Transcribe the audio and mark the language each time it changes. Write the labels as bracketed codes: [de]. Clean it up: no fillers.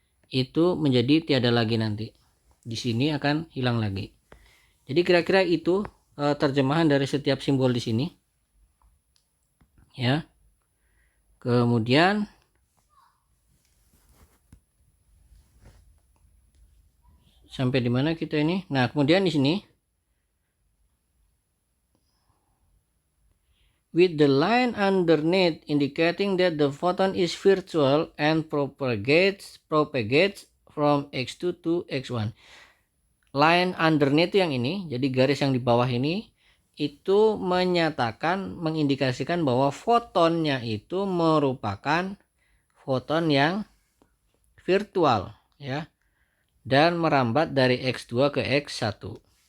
[id] itu menjadi tiada lagi nanti. Di sini akan hilang lagi. Jadi kira-kira itu terjemahan dari setiap simbol di sini. Ya. Kemudian sampai di mana kita ini? Nah, kemudian di sini [en] with the line underneath indicating that the photon is virtual and propagates from x2 to x1. Line underneath [id] yang ini, jadi garis yang di bawah ini itu menyatakan, mengindikasikan bahwa fotonnya itu merupakan foton yang virtual, ya, dan merambat dari x2 ke x1.